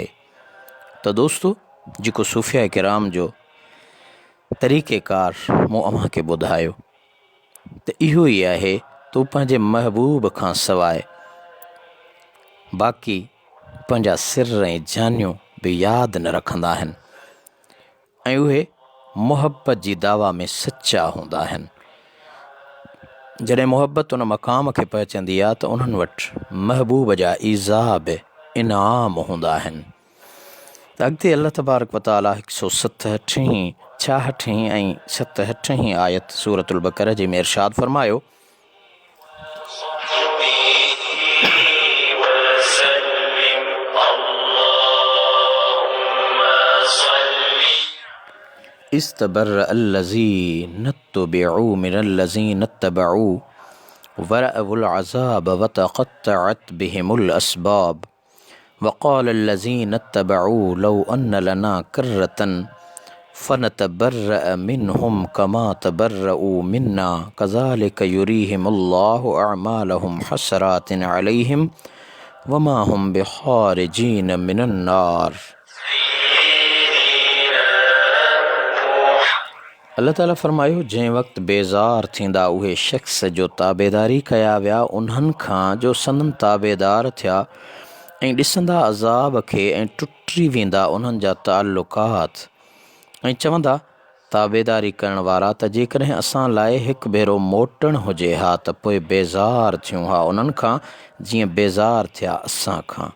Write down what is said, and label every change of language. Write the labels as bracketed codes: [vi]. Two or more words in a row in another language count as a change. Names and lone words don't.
[sd] त दोस्तो जेको सूफ़िया किराम जो तरीक़ेकार मूं अव्हां खे ॿुधायो त इहो ई आहे तू पंहिंजे महबूब खां सवाइ बाक़ी पंहिंजा सिर ऐं जानियूं बि यादि न रखंदा आहिनि ऐं उहे मुहबत जी दावा में सचा हूंदा आहिनि। जॾहिं मुहबत उन मक़ाम खे पहुचंदी आहे त उन्हनि वटि महबूब जा ईज़ाब इनाम हूंदा आहिनि। त अॻिते अल्लाह [ar] تبارك وتعالى [sd] 167, 66 ऐं 67 आयत सूरतुल बक़रा जे में इरशाद फरमायो, [ar] استبرأ الذين اتبعوا من الذين اتبعوا ورأوا العذاب وتقطعت بهم الأسباب وقال الذين اتبعوا لو أن لنا كرة فنتبرأ منهم كما تبرءوا منا كذلك يريهم الله أعمالهم حسرات عليهم وما هم بخارجين من النار. [sd] अल्लाह ताला फरमायो, जंहिं वक़्तु बेज़ार थींदा उहे शख़्स जो ताबेदारी कया विया उन्हनि खां जो संदन ताबेदार थिया ऐं ॾिसंदा अज़ाब खे ऐं टुटी वेंदा उन्हनि जा ताल्लुकात ऐं चवंदा ताबेदारी करण वारा त जेकॾहिं असां लाइ हिकु भेरो मोटणु हुजे हा त पोइ बेज़ार थियूं हा उन्हनि खां जीअं बेज़ार थिया असां खां।